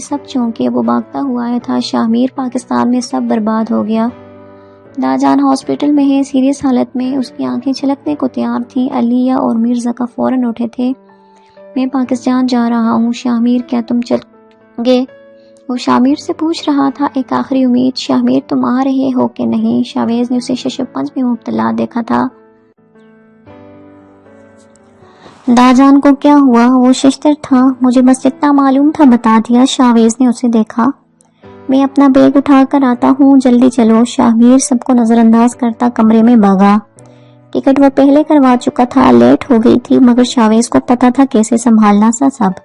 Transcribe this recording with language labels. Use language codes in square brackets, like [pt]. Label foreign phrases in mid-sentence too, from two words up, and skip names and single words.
[ur] سب چونکے، وہ بھاگتا ہوا آیا تھا۔ شاہ میر، پاکستان میں سب برباد ہو گیا، داجان ہاسپٹل میں ہے، سیریس حالت میں، اس کی آنکھیں چھلکنے کو تیار تھیں۔ علیہ اور مرزا کا فوراً اٹھے تھے۔ میں پاکستان جا رہا ہوں شاہ میر، کیا تم چل گے؟ وہ شاہ میر سے پوچھ رہا تھا، ایک آخری امید۔ شاہ میر تم آ رہے ہو کہ نہیں؟ شاویز نے اسے شش و پنج میں مبتلا دیکھا تھا۔ داجان کو کیا ہوا؟ وہ ششتر تھا، مجھے بس اتنا معلوم تھا بتا دیا۔ شاویز نے اسے دیکھا۔ میں اپنا بیگ اٹھا کر آتا ہوں، جلدی چلو۔ شاہ میر سب کو نظر انداز کرتا کمرے میں بھاگا۔ ٹکٹ وہ پہلے کروا چکا تھا، لیٹ ہو گئی تھی، مگر شاویز کو پتا تھا کیسے سنبھالنا سا سب۔